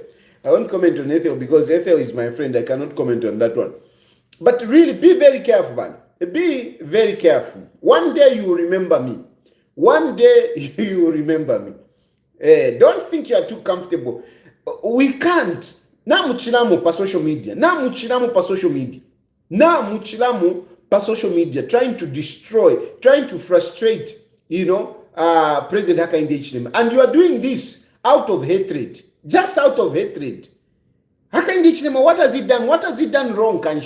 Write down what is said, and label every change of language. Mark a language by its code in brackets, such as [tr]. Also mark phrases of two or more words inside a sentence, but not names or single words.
[en] I won't comment on Ethel because Ethel is my friend. I cannot comment on that one. But really, be very careful, man. Be very careful. One day you will remember me. One day you will remember me. Don't think you are too comfortable. We can't. [bem] Na muchilamu pa [en] social media. Trying to destroy, trying to frustrate, President Hakainde Hichilema. And you are doing this out of hatred. Just out of hatred. Hakainde Hichilema, what has he done? What has he done wrong, Kanshi?